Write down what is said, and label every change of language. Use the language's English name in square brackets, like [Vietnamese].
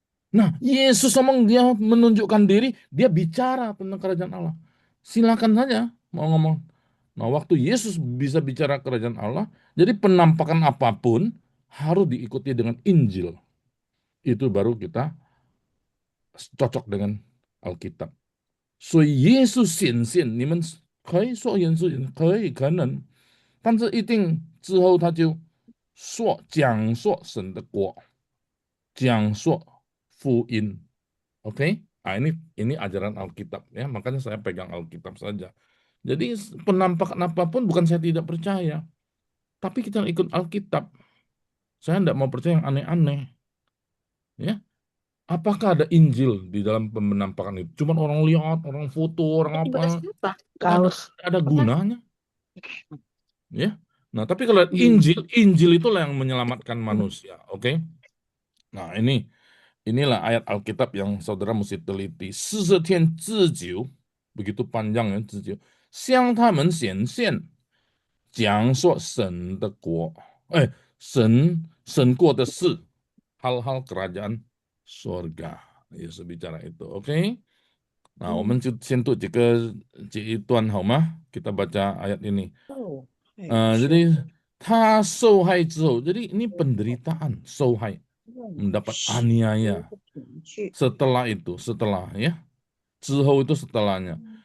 [Indonesian] Nah, Yesus dia menunjukkan diri, dia bicara tentang kerajaan Allah. Silakan saja mau ngomong. Nah, waktu Yesus bisa bicara kerajaan Allah, jadi penampakan apapun harus diikuti dengan Injil. Itu baru kita cocok dengan Alkitab. [Chinese] 所以耶稣显现，你们可以说耶稣可以可能，但是一定之后他就讲说神的国，讲说 [Indonesian] fu in. Oke? Nah, ini ajaran Alkitab ya, makanya saya pegang Alkitab saja. Jadi penampakan apapun bukan saya tidak percaya, tapi kita ikut Alkitab. Saya tidak mau percaya yang aneh-aneh. Ya, apakah ada Injil di dalam penampakan itu? Cuman orang lihat, orang foto, orang apa? Siapa? Nggak ada gunanya. Ya. Nah, tapi kalau Injil itulah yang menyelamatkan manusia. Oke? Nah, inilah ayat Alkitab yang saudara mesti teliti. [Chinese] 40天之久, [Indonesian] begitu panjang ya, [Chinese] 之久. 向他们显现, 讲说神的国, 神过的事, [Indonesian] hal-hal kerajaan surga. Yesus bicara itu, oke? [Chinese] Nah, 我们就先读几段好吗? [Indonesian] Kita baca ayat ini. Jadi, [Chinese] 他受害之后, [Indonesian] jadi ini penderitaan, [Chinese] 受害, [Indonesian] mendapat aniaya. Setelah ya, [Chinese] 之后 [Indonesian] itu setelahnya.